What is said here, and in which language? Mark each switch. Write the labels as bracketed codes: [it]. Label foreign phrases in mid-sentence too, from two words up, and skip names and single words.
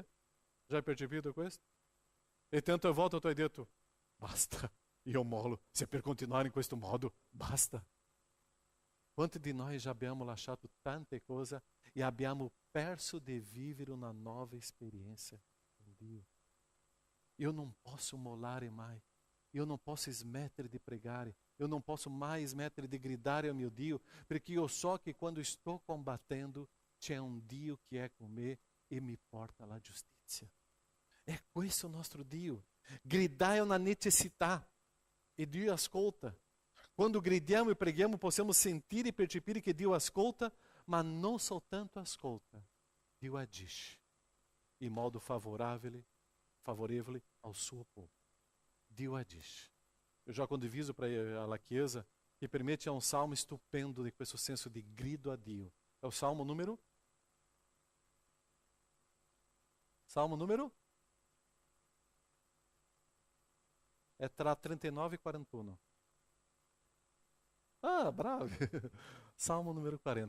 [it] Já hai percepito questo? E tante volte tu hai detto: basta, io mollo, se per continuare in questo modo, basta. Quanti di noi já abbiamo lasciato tante cose e abbiamo perso di vivere una nuova esperienza con Dio? Io non posso mollare mai. Io non posso smettere di pregare. [pt] Eu não posso mais [it] smettere di gridare ao mio Dio, perché io so che quando sto combattendo c'è un Dio che è con me e mi porta alla giustizia. È questo il nostro Dio. Gridare è una necessità e Dio ascolta. Quando gridiamo e preghiamo possiamo sentire e percepire che Dio ascolta, ma non soltanto ascolta, Dio agisce in modo favorevole ao suo povo. Dio agisce. [pt] Eu já [it] condiviso [pt] para a [it] Chiesa che per me c'è un salmo stupendo di questo senso di grido a Dio. È il salmo numero? Salmo numero? È tra 39 e 41. Ah, bravi! Salmo numero 40.